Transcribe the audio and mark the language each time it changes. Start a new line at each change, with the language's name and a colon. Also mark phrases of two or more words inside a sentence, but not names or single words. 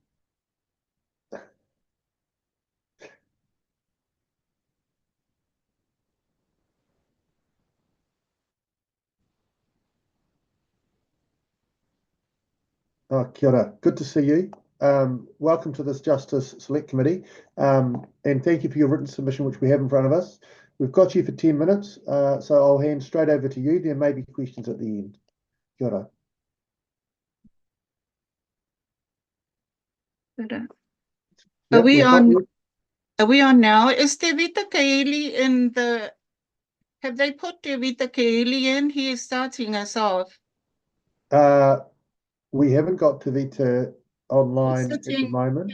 Māori: Oh, kia ora.
English: Good to see you. Welcome to this Justice Select Committee, and thank you for your written submission, which we have in front of us. We've got you for 10 minutes, so I'll hand straight over to you. There may be questions at the end.
Māori: Kia ora.
English: Are we on now? Is Te Vita Kaili in the... Have they put Te Vita Kaili in? He is starting us off. We haven't got Te Vita online at the moment.